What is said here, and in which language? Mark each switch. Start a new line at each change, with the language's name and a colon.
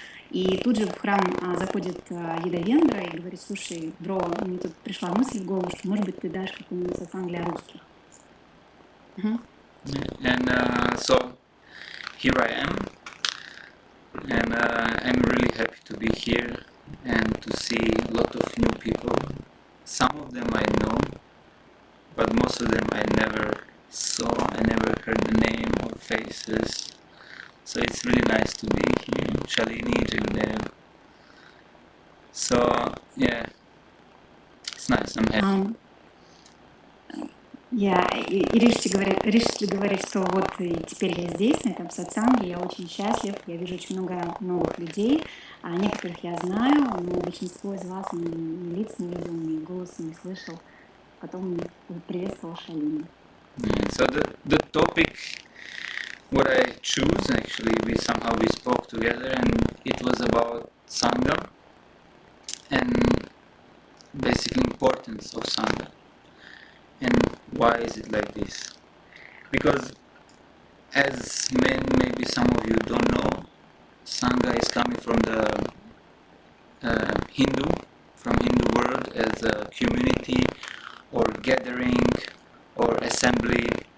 Russian: И тут же в храм заходит Йадавендра и говорит, слушай, бро, мне тут пришла мысль в голову, что, может быть, ты дашь какой-нибудь сатсанг для русских.
English: And so here I am, and I'm really happy to be here and to see a lot of new people. Some of them I know, but most of them I never saw, I never heard the name or faces. So it's really nice to be here, Shalini, Jigudev. So yeah, it's nice, I'm happy.
Russian: И Риши говорит, что вот и теперь я здесь, на этом сатсанге, я очень счастлив, я вижу очень много новых людей, некоторых я знаю, но большинство из вас ни лиц не видел, ни голоса не слышал, потом приветствовал Шалину.
English: So the topic what I choose, actually, we spoke together, and it was about Sangha and basically importance of Sangha. And why is it like this? Because as maybe some of you don't know, Sangha is coming from the Hindu world as a community or gathering or assembly.